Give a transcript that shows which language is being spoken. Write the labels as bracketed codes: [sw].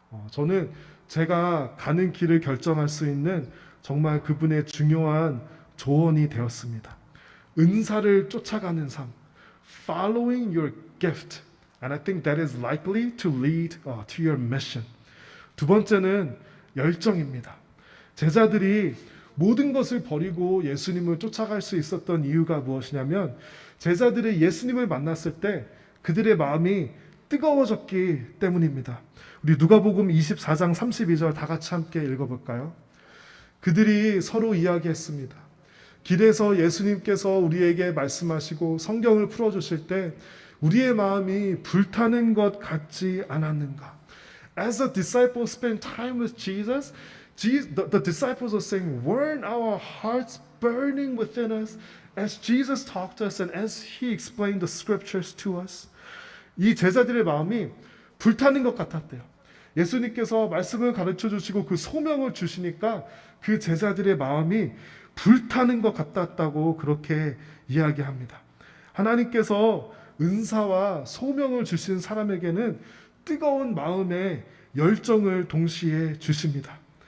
[ko] 저는 제가 가는 길을 결정할 수 있는 정말 그분의 중요한 조언이 되었습니다. 은사를 쫓아가는 삶, [en] following your gift, and I think that is likely to lead to your mission. [ko] 두 번째는 열정입니다. 제자들이 모든 것을 버리고 예수님을 쫓아갈 수 있었던 이유가 무엇이냐면 제자들이 예수님을 만났을 때 그들의 마음이 뜨거워졌기 때문입니다. 우리 누가복음 24장 32절 다 같이 함께 읽어볼까요? 그들이 서로 이야기했습니다. 길에서 예수님께서 우리에게 말씀하시고 성경을 풀어주실 때 우리의 마음이 불타는 것 같지 않았는가? [en] As the disciples spent time with Jesus, the disciples were saying, weren't our hearts burning within us as Jesus talked to us and as He explained the scriptures to us? [ko] 이 제자들의 마음이 불타는 것 같았대요. 예수님께서 말씀을 가르쳐 주시고 그 소명을 주시니까 그 제자들의 마음이 불타는 것 같았다고 그렇게 이야기합니다. 하나님께서 은사와 소명을 주신 사람에게는 뜨거운 마음의 열정을 동시에 주십니다.